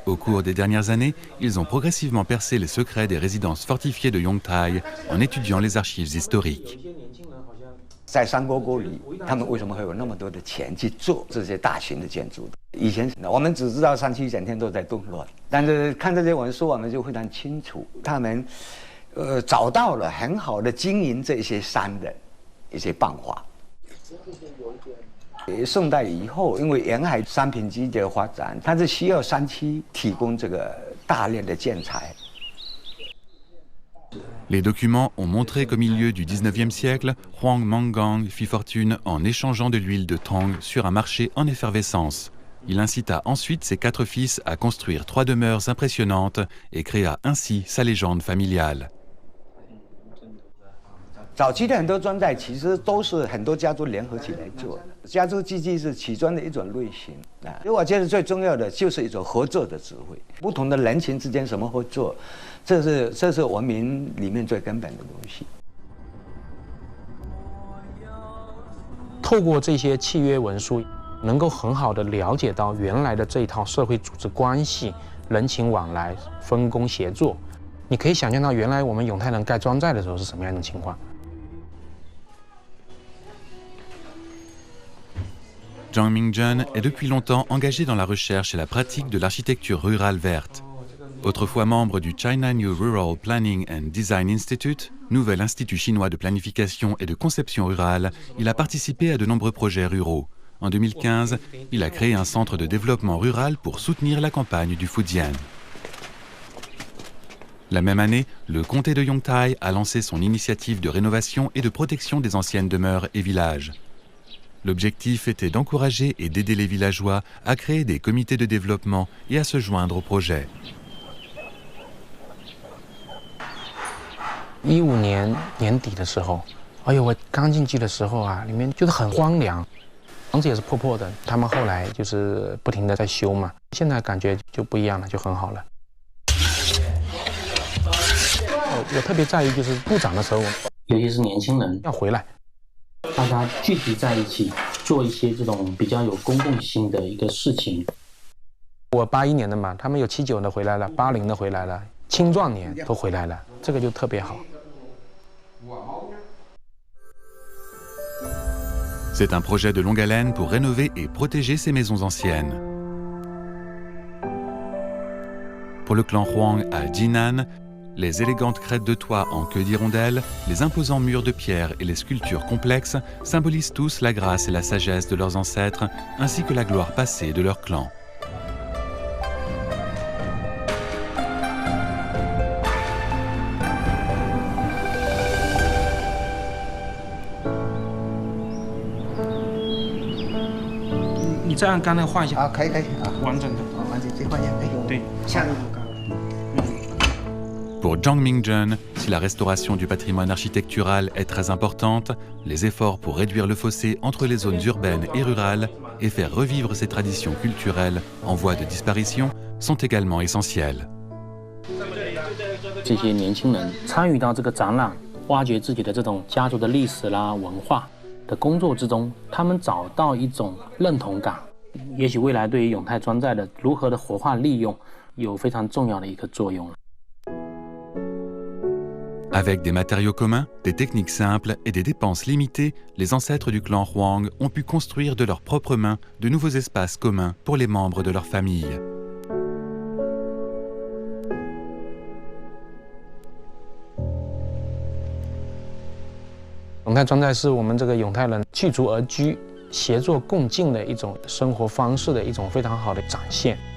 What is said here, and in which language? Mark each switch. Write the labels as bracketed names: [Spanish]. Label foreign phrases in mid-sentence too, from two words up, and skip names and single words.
[French] Au cours des dernières années, ils ont progressivement percé les secrets des résidences fortifiées de Yongtai en étudiant les archives historiques. [Chinese] 在山沟沟里，他们为什么会有那么多的钱去做这些大型的建筑？以前我们只知道山区整天都在动乱，但是看这些文书，我们就非常清楚，他们找到了很好的经营这些山的一些办法。宋代以后，因为沿海商品经济的发展，它是需要山区提供这个大量的建材。 [French] Les documents ont montré qu'au milieu du 19e siècle, Huang Manggang fit fortune en échangeant de l'huile de Tang sur un marché en effervescence. Il incita ensuite ses 4 fils à construire 3 demeures impressionnantes et créa ainsi sa légende familiale. [Chinese] 早期的很多砖寨其实都是很多家族联合起来做的，家族经济是起砖的一种类型啊。所以我觉得最重要的就是一种合作的智慧，不同的人群之间什么合作，这是文明里面最根本的东西。透过这些契约文书，能够很好的了解到原来的这一套社会组织关系、人情往来、分工协作。你可以想象到原来我们永泰人盖庄寨的时候是什么样的情况。 [French] Zhang Mingjun est depuis longtemps engagé dans la recherche et la pratique de l'architecture rurale verte. Autrefois membre du China New Rural Planning and Design Institute, nouvel institut chinois de planification et de conception rurale, il a participé à de nombreux projets ruraux. En 2015, il a créé un centre de développement rural pour soutenir la campagne du Fujian. La même année, le comté de Yongtai a lancé son initiative de rénovation et de protection des anciennes demeures et villages. L'objectif était d'encourager et d'aider les villageois à créer des comités de développement et à se joindre au projet. [Chinese] 15 年年底的时候，哎呦，我刚进去的时候啊，里面就是很荒凉，房子也是破破的。他们后来就是不停的在修嘛，现在感觉就不一样了，就很好了。我特别在意就是部长的时候，尤其是年轻人要回来。大家聚集在一起，做一些这种比较有公共性的一个事情。我81年的嘛，他们有79的回来了，80的回来了，青壮年都回来了，这个就特别好。 [French] C'est un projet de longue haleine pour rénover et protéger ces maisons anciennes. Pour le clan Huang à Jinan, les élégantes crêtes de toit en queue d'hirondelle, les imposants murs de pierre et les sculptures complexes symbolisent tous la grâce et la sagesse de leurs ancêtres, ainsi que la gloire passée de leur clan. [Chinese] 你这样刚才画一下啊，可以啊，完整的，完整这画一下，可以。对，下一步高。 [French] Pour Zhang Mingjun, si la restauration du patrimoine architectural est très importante, les efforts pour réduire le fossé entre les zones urbaines et rurales et faire revivre ces traditions culturelles en voie de disparition sont également essentiels. [Chinese] 这些年轻人参与到这个展览，挖掘自己的这种家族的历史啦、文化的工作之中，他们找到一种认同感。也许未来对于永泰庄寨的如何的活化利用，有非常重要的一个作用。 [French] Avec des matériaux communs, des techniques simples et des dépenses limitées, les ancêtres du clan Huang ont pu construire de leurs propres mains de nouveaux espaces communs pour les membres de leur famille. [Chinese] “ 永泰庄寨”是我们这个永泰人聚族而居、协作共进的一种生活方式的一种非常好的展现。